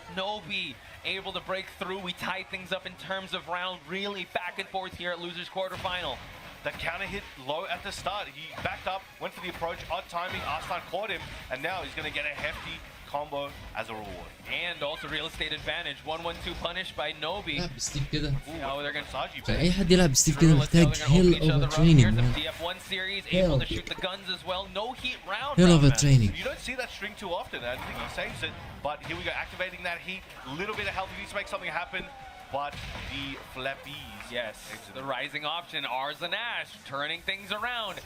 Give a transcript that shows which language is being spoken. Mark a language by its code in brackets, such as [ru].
[en] Nobi able to break through. We tied things up in terms of round, really back and forth here at losers quarterfinal. The counter hit low at the start. He backed up, went for the approach, odd timing. Arslan caught him, and now he's going to get a hefty combo as a reward. And also real estate advantage. 1-1-2 punish by Nobi. [ar] يلعب ستيف كده. [en] Oh, they're going to [ar] اي حد يلعب ستيف كده محتاج [en] Hell of a training. TF1 series able to shoot the guns as well. No heat round. Hell of a training. You don't see that string too often. I think he saves it, but here we go, activating that heat. A little bit of health. He needs to make something happen. But the flappies. Yes, the rising option, Arzan Ash, turning things around.